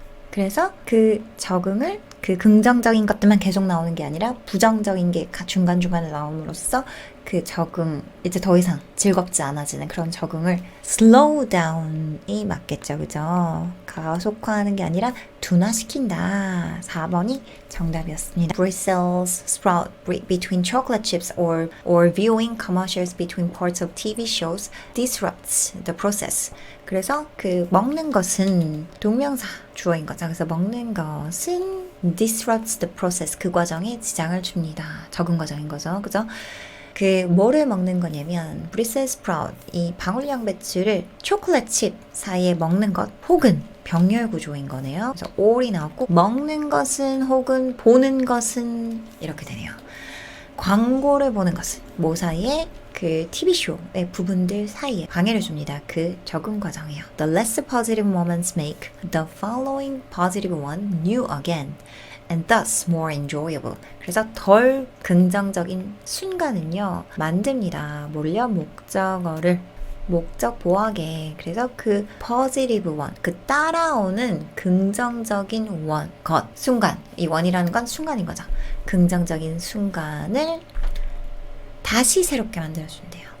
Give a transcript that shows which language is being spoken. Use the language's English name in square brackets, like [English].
[Korean] 그래서 그 적응을 그 긍정적인 것들만 계속 나오는 게 아니라 부정적인 게 중간중간에 나옴으로써 그 적응, 이제 더 이상 즐겁지 않아지는 그런 적응을 slow down이 맞겠죠. 그죠? 가속화하는 게 아니라 둔화시킨다. 4번이 정답이었습니다. [English] Bristles sprout between chocolate chips or viewing commercials between parts of TV shows disrupts the process. [Korean] 그래서 그 먹는 것은 동명사 주어인 거죠. 그래서 먹는 것은 [English] disrupts the process. [Korean] 그 과정에 지장을 줍니다. 적응 과정인 거죠. 그죠? 그 뭐를 먹는 거냐면 브리셀 스프라웃 이 방울 양배추를 초콜릿 칩 사이에 먹는 것 혹은 병렬 구조인 거네요. 그래서 or이 나왔고 먹는 것은 혹은 보는 것은 이렇게 되네요. 광고를 보는 것은 뭐 사이에 그 TV쇼의 부분들 사이에 방해를 줍니다. 그 적응 과정이에요. [English] The less positive moments make the following positive one new again. And thus more enjoyable. [Korean] 그래서 덜 긍정적인 순간은요 만듭니다. 뭘요? 목적어를 목적 보하게. 그래서 그 [English] positive one, [Korean] 그 따라오는 긍정적인 것, 순간. 이 원이라는 건 순간인 거죠. 긍정적인 순간을 다시 새롭게 만들어준대요.